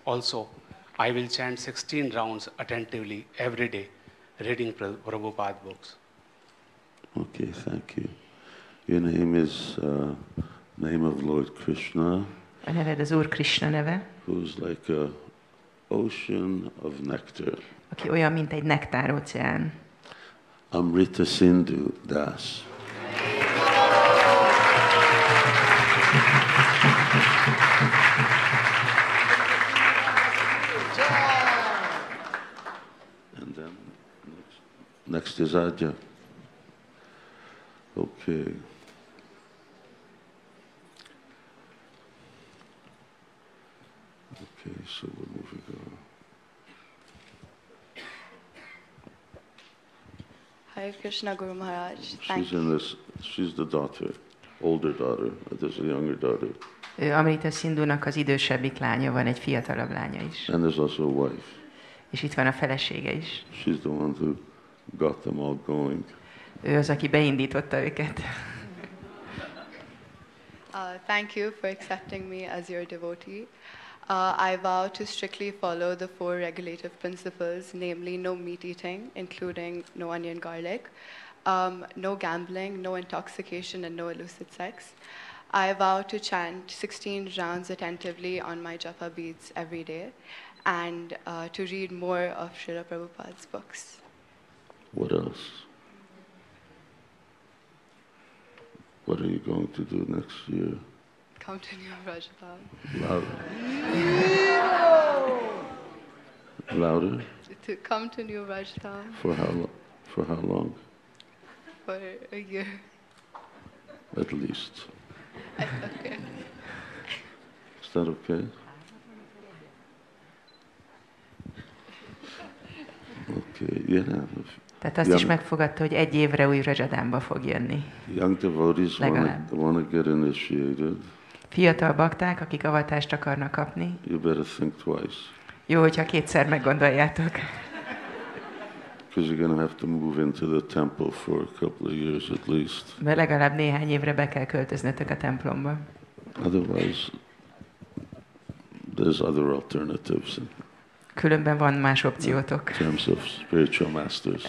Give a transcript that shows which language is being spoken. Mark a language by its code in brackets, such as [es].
[en] Also, I will chant 16 rounds attentively every day, reading Prabhupada books. Okay, thank you. Your name is name of Lord Krishna. [hu] A neved az Úr Krishna neve. [en] Who's like a ocean of nectar. [hu] Aki olyan, mint egy nektáróceán. [en] Amrita Sindhu Das. And then next is Adya. Okay. Okay, so we're moving on. Hare Krishna Guru Maharaj. She's the daughter, older daughter. There's a younger daughter. [hu] Amrita Sindhunak az idősebbik lánya van, egy fiatalabb lánya is. [en] And there's also a wife. [hu] És itt van a felesége is. [en] She's the one who got them all going. [hu] Ő az, aki beindította őket. [en] Thank you for accepting me as your devotee. I vow to strictly follow the 4 regulative principles, namely no meat eating, including no onion garlic, no gambling, no intoxication, and no illicit sex. I vow to chant 16 rounds attentively on my japa beads every day, and to read more of Srila Prabhupada's books. What else? What are you going to do next year? Come to New Rajasthan. Louder? To come to New Rajasthan. For how long? For a year. At least. Okay. Is that okay? Okay, yeah. [hu] Tehát azt is megfogadta, hogy 1 évre új Rajadánba fog jönni. [en] Young devotees want to get initiated. [hu] Fiatal bakták, akik avatást akarnak kapni. [en] You better think twice. [hu] Jó, hogyha 2-szer meggondoljátok. [en] Because you're going to have to move into the temple for a couple of years at least. [hu] De legalább néhány évre be kell költöznötök a templomba. [en] Otherwise, there's other alternatives. [hu] Különben van más opciótok. [en] In terms of spiritual masters.